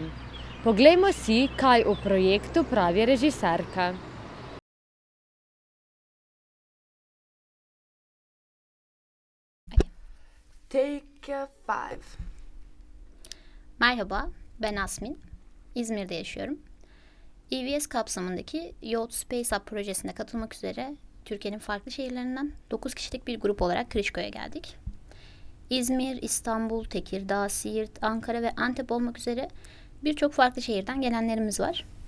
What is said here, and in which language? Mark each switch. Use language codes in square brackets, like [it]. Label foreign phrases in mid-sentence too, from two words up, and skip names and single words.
[sl] Poglejmo si, kaj o projektu pravi režiserka. [en] Take 5. [tr] Merhaba, ben Asmin. İzmir'de yaşıyorum. EVS kapsamındaki Youth Space Up projesine katılmak üzere Türkiye'nin farklı şehirlerinden 9 kişilik bir grup olarak Krişko'ya geldik. İzmir, İstanbul, Tekirdağ, Siirt, Ankara ve Antep olmak üzere birçok farklı şehirden gelenlerimiz var.